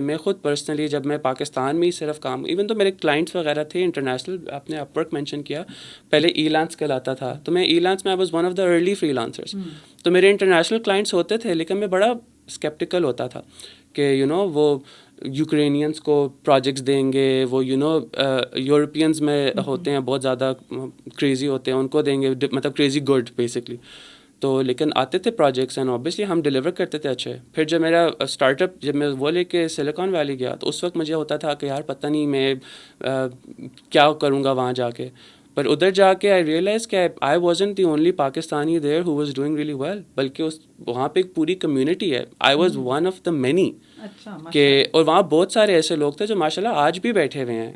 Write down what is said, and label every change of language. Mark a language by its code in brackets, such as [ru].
[ur] میں خود پرسنلی جب میں پاکستان میں ہی صرف کام, ایون تو میرے کلائنٹس وغیرہ تھے انٹرنیشنل, آپ نے اپ ورک مینشن کیا, پہلے ای لانس کہلاتا تھا, تو میں ای لانس میں [en] I was one of the early free lancers. [ur] تو میرے انٹرنیشنل کلائنٹس ہوتے تھے لیکن میں بڑا اسکیپٹیکل ہوتا تھا کہ وہ یوکرینینس کو پروجیکٹس دیں گے, وہ یورپینز میں ہوتے ہیں بہت زیادہ کریزی ہوتے ہیں, ان کو دیں گے, مطلب کریزی گڈ بیسکلی. تو لیکن آتے تھے پروجیکٹس اینڈ اوبیسلی ہم ڈیلیور کرتے تھے اچھے. پھر جب میرا اسٹارٹ اپ, جب میں وہ لے کے سلیکان ویلی گیا تو اس وقت مجھے ہوتا تھا کہ یار پتہ نہیں میں کیا کروں گا وہاں جا کے. پر ادھر جا کے [en] I realise کہ I wasn't the only Pakistani there who was doing really well, [ur] بلکہ وہاں پہ ایک پوری کمیونٹی ہے. [en] I was one of the many [ur] کہ, اور وہاں بہت سارے ایسے لوگ تھے جو ماشاء اللہ آج بھی بیٹھے ہوئے ہیں.